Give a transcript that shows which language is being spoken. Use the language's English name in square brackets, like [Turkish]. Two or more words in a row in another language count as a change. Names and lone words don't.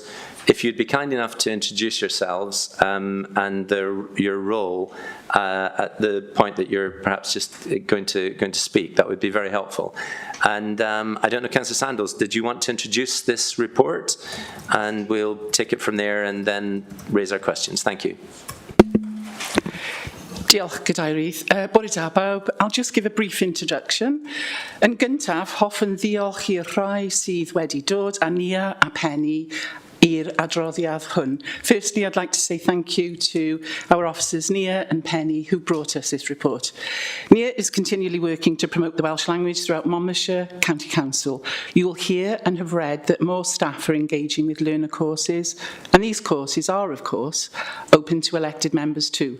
[English] If you'd be kind enough to introduce yourselves and your role at the point that you're perhaps just going to speak, that would be very helpful. And I don't know, Councillor Sandals, did you want to introduce this report? And we'll take it from there and then raise our questions. Thank you. [Welsh] Diolch, Cadeirydd. Bore da bawb. [English] I'll just give a brief introduction. [Welsh] Yn gyntaf, hoffwn ddiolch i'r rhai sydd wedi dod a Nia a Penny i'r adroddiad hwn. [English] Firstly, I'd like to say thank you to our officers Nia and Penny who brought us this report. Nia is continually working to promote the Welsh language throughout Monmouthshire County Council. You will hear and have read that more staff are engaging with learner courses, and these courses are, of course, open to elected members too.